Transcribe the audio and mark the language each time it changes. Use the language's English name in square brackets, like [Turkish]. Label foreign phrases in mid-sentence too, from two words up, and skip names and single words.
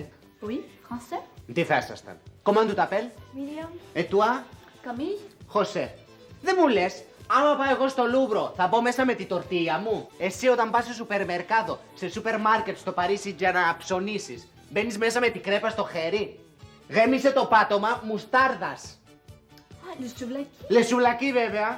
[French] Oui, français. [Greek] Τι θα ήσασταν? [French] Comment tu t'appelles? William. Et toi? Camille. José. [Greek] Δεν μου λες, άμα πάω εγώ στο Λούβρο, θα μπω μέσα με τη τορτία μου. Εσύ όταν πας σε [Spanish] super mercado, [Greek] σε σούπερ μάρκετ στο Παρίσι για να ψωνίσεις, μπαίνεις μέσα με τη κρέπα στο χέρι. Γέμισε το πάτωμα μουστάρδας. [French] Ah, le souvlaki. [Greek] Λεσουβλακί βέβαια.